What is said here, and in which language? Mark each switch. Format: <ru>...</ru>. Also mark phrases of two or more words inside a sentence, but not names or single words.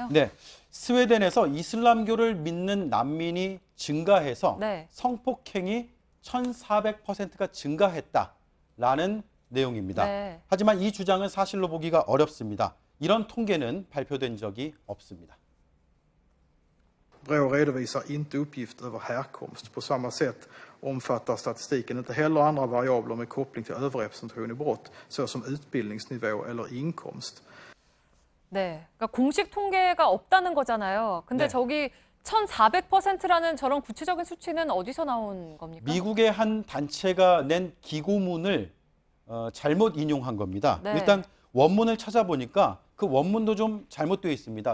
<ko>네, 스웨덴에서 이슬람교를 믿는 난민이 증가해서 네. 성폭행이 1,400%가 증가했다라는 내용입니다. 네. 하지만 이 주장은 사실로 보기가 어렵습니다. 이런 통계는 발표된 적이 없습니다.</ko> <sv>Brå redovisar inte uppgift över härkomst. På samma sätt omfattar statistiken inte heller andra variabler med koppling till överrepresentation i brott, såsom utbildningsnivå eller inkomst.</sv> <ko>네, 그러니까 공식 통계가 없다는 거잖아요. 근데 네. 저기 1,400%라는 저런 구체적인 수치는 어디서 나온 겁니까? 미국의 한 단체가 낸 기고문을 잘못 인용한 겁니다. 네. 일단 원문을 찾아보니까 그 원문도 좀 잘못되어 있습니다.</ko>